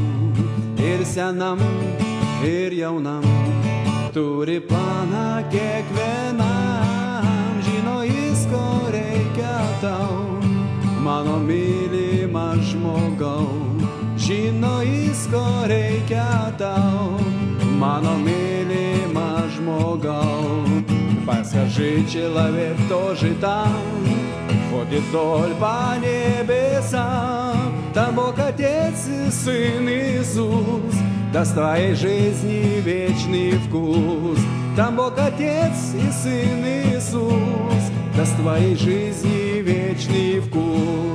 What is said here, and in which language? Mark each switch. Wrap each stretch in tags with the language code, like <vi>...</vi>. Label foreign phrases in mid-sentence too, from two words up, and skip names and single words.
<lt>Ir senam, ir jaunam, turi planą kiekvienam, žino jis, ko reikia tau, mano mylimas žmogau. Žino jis, ko reikia tau, mano mylimas žmogau.</lt> <ru>Подскажи, человек тоже там, ходит вдоль по небесам, там Бог Отец и Сын Иисус, даст твоей жизни вечный вкус. Там Бог Отец и Сын Иисус даст твоей жизни вечный вкус.</ru>